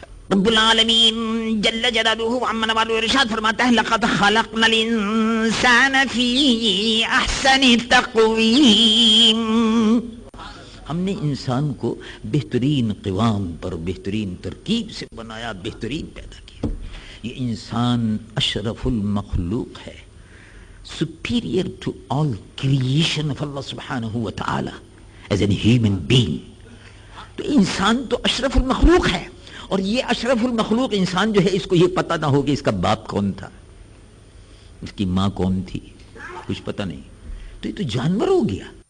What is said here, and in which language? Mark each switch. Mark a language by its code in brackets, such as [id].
[ur] رب العالمین جل جلالہ عما نوالہ ارشاد فرماتا ہے [ar] لقد خلقنا الانسان فی احسن تقویم. [ur] ہم نے انسان کو بہترین قوام پر, بہترین ترکیب سے بنایا, بہترین پیدا کیا. یہ انسان اشرف المخلوق ہے, [en] superior to all creation of Allah subhanahu wa ta'ala as a human being. [ur] تو انسان تو اشرف المخلوق ہے, اور یہ اشرف المخلوق انسان جو ہے, اس کو یہ پتہ نہ ہو کہ اس کا باپ کون تھا, اس کی ماں کون تھی, کچھ پتہ نہیں, تو یہ تو جانور ہو گیا.